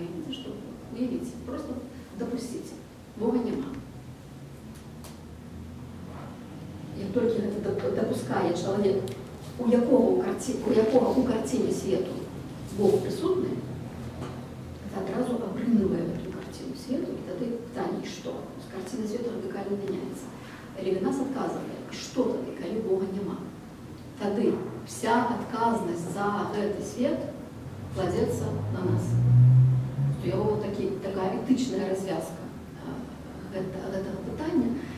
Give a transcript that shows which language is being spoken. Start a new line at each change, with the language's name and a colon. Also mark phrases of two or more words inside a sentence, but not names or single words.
Belarusian: Видите, што уявіце,
Russian: просто допустите,
Belarusian: Бога няма. Як толькі гэта допускае чалавек, у якога у карціне свету Бог присутны,
Russian: это адразу абрынывае эту картину свету, и тогда
Belarusian: пытанне, што?
Russian: Картина свету радикально меняется.
Belarusian: Левінас адказвае, што тады, калі Бога няма? Тады вся адказнасць за гэты свет кладзецца на нас. У яго такая этычная развязка гэтага пытання.